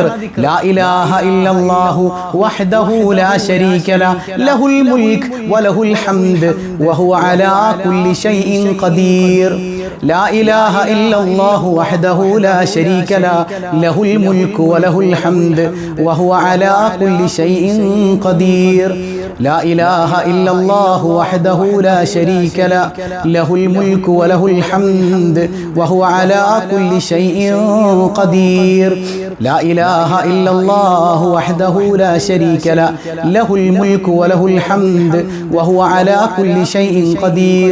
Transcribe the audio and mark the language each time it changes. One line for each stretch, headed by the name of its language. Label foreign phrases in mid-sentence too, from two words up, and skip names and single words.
Arabic: لا إله إلا الله وحده لا شريك له الملك وله الحمد وهو على كل شيء قدير. لا إله إلا الله وحده لا شريك له الملك وله الحمد وهو على كل شيء قدير. لا إله إلا الله وحده لا شريك له له الملك وله الحمد وهو على كل شيء قدير. لا إله إلا الله وحده لا شريك له له الملك وله الحمد وهو على كل شيء قدير.